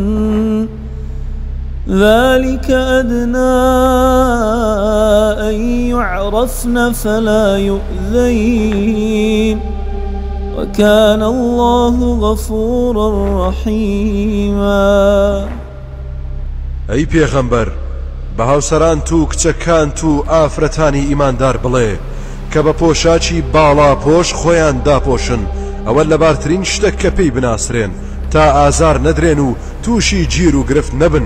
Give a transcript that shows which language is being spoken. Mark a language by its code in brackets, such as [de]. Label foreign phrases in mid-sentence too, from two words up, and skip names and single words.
[ar] ذلك أدنى أن يعرفن فلا يؤذين وكان الله غفورا رحيما. [ckb] أي پیغمبر بهاوسران تو کچکان تو ئافرەتانی ئیماندار بڵێ کە بە پۆشاچی باڵا پۆش خۆیان داپۆشن ئەوە لە بارترین شتێک کە پێی بناسرێن تا ئازار نەدرێن و تووشی گیر و گرفت نەبن.